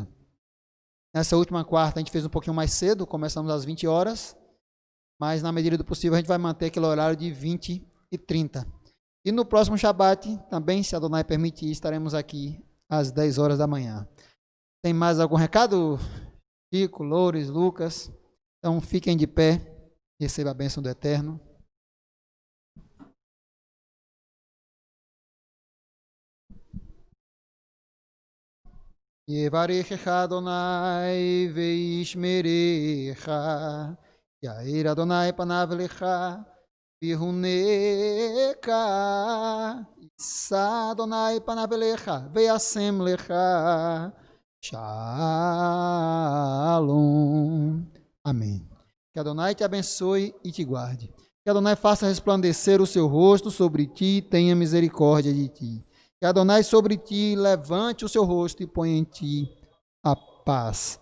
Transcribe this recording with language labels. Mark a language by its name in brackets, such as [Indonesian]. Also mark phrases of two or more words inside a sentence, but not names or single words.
[Portuguese] Nessa última quarta a gente fez um pouquinho mais cedo, começamos às 20 horas, mas na medida do possível a gente vai manter aquele horário de 20h30. E no próximo Shabat, também, se Adonai permitir, estaremos aqui às 10 horas da manhã. Tem mais algum recado? Chico, Loures, Lucas? Então fiquem de pé, receba a bênção do Eterno. [Hebrew] יברכך אדוני וישמרך יאר אדוני פניו לך ויחונך ישא אדוני פניו לך וישם לך שלום. [Portuguese] Amém. Que Adonai te abençoe e te guarde. Que Adonai faça resplandecer o seu rosto sobre ti e tenha misericórdia de ti. Que Adonai sobre ti levante o seu rosto e ponha em ti a paz.